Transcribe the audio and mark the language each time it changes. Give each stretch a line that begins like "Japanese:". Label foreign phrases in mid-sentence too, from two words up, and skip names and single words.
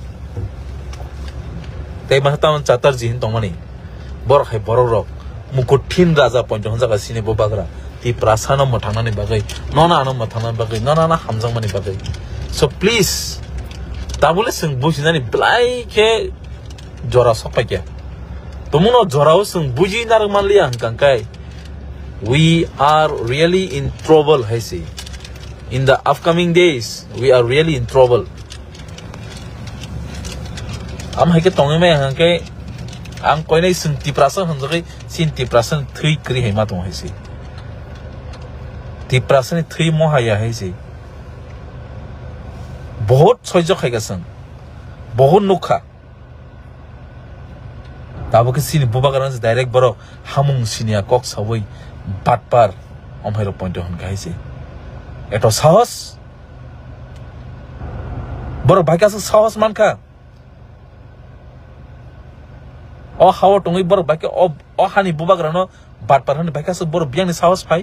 Kok Borok: tei mahtam chatar jihin tongmani borok hai borok rok mukuthin raja point honjaga sini bobagra ti prasana mothangna ni bagai nona ano mothangna bagai nona na hamjang mani bagai so please tabule sing bujinani blai ke jora sopakia tumuno jorao sing buji nar manlia hangkai
English: we are really in trouble
Kok Borok: haisi
English: in the upcoming days we are really in trouble
Kok Borok: am haike tongai mai hangkai ang koinai sing tiprasa hanjai sin tiprasa thui kri hema tong haisi tiprasa ni thui mo haya haisi बहुत सह्य खाइगासन बहुत नुखा दाबो के सिनि बुबागारन डाइरेक्ट बरो हामुं सिनिया कक सबै बाटपार अमहाइरो पॉइंट हन गाइसे एतो साहस बरो भाइकास साहस मानखा अ हाव टंगै बरो भाइके अ हानि बुबागारन बाटपार हन भाइकास बरो बियानि साहस फाइ